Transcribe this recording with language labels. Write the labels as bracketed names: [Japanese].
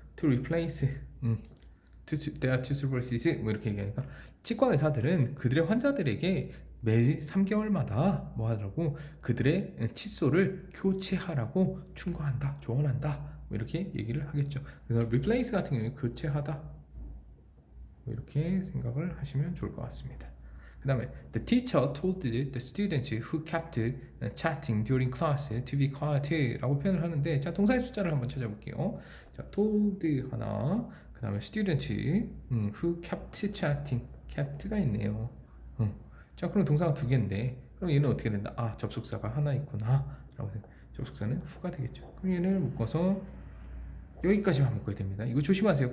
[English] to replace their toothbrushes [Korean] 뭐 이렇게 얘기하니까, 치과 의사들은 그들의 환자들에게 매 3개월마다 뭐하라고? 그들의 칫솔을 교체하라고 충고한다, 조언한다, 뭐 이렇게 얘기를 하겠죠. 그래서 replace 같은 경우에 교체하다, 뭐 이렇게 생각을 하시면 좋을 것 같습니다. [English] 그 다음에 the teacher told the students who kept chatting during class to be quiet [Korean] 라고 표현을 하는데, 자, 동사의 숫자를 한번 찾아볼게요. [English] 자, told 하나, [Korean] 그 다음에 [English] student who kept chatting, kept가 있네요. [Korean] 자, 그럼 동사가 2개인데 그럼 얘는 어떻게 된다? 아, 접속사가 하나 있구나 라고 생각. 접속사는 who가 되겠죠. 그럼 얘를 묶어서 여기까지만 묶어야 됩니다. 이거 조심하세요.